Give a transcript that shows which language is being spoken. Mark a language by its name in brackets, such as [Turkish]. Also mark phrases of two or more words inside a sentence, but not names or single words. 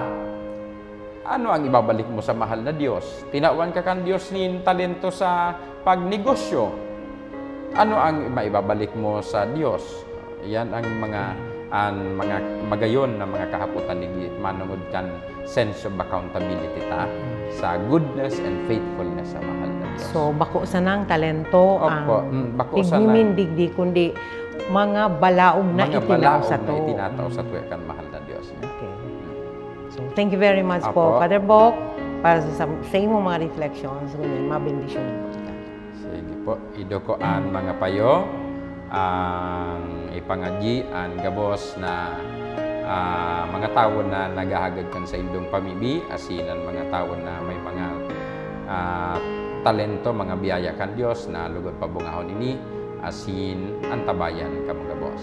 [Bikol] Ano ang ibabalik mo sa mahal na Diyos? Tinawang ka kan Diyos nin talento sa pagnegosyo. Ano ang maibabalik mo sa Diyos? Yan ang mga magayon na mga kahaputan ni manungod kan [English] sense of accountability [Bikol] ta sa [English] goodness and faithfulness [Bikol] sa mahal na Diyos. So, bako sa nang talento, Opo, bako sa tignimin digdi, kundi mga balaog na itinao sa to. Itinataw sa tuya kan mahal na Diyos. [English] Okay. So, thank you very much [Bikol] Opo. po, Father Bok, para sa imong mga reflections. Ganyan, mabendisyon po kita. Sige po, idokoan mga payo, ang ipangadyi ang gabos na mga tao na nagahagad kan sa indong pamibi, asinan mga tao na may mga talento, mga biyaya kan Diyos na lugod pabungahon ini, asin antabayan kamo gabos.